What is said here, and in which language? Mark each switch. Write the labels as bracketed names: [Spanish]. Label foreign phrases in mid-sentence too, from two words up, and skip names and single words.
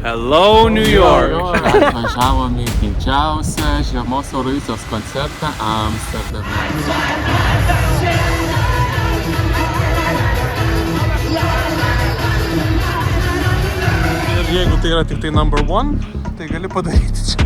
[English] Hello, New York! [Lithuanian] Atvažiavom į didžiausią žiemos Eurovizijos koncertą Amsterdame. Ir jeigu tai yra tik tai [English] number one, [Lithuanian] tai gali padaryti čia.